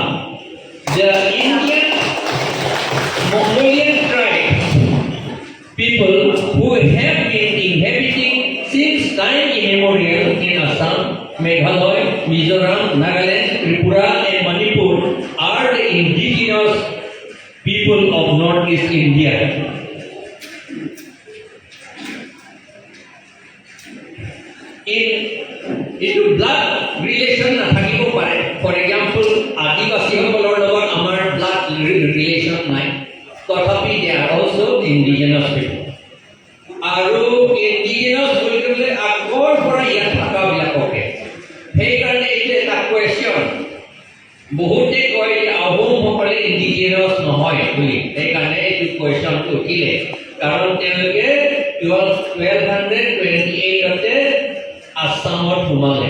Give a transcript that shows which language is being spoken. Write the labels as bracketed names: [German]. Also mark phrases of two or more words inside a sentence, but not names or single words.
[English] The Indian Mongolian tribes, people who have been inhabiting since time immemorial in Assam, Meghalaya, Mizoram, Nagaland, Tripura, and Manipur, are the indigenous people of Northeast India. Into blood relation naথাকিব পাৰে. For example, [Assamese] আদিবাসীসকলৰ লগত আমাৰ [English] blood relation [Assamese] নাই. [English] তথাপি they are also indigenous people. [Assamese] আৰু indigenous বুলি ক'লে আগৰ পৰা ইয়াত থকাবিলাককে. সেইকাৰণে এইটো এটা কুৱেশ্যন. বহুতে কয় যে আহোমসকলে indigenous নহয় বুলি. সেইকাৰণে এইটো কুৱেশ্যনটো উঠিলে. কাৰণ তেওঁলোকে 1228তে আসামত সোমালে।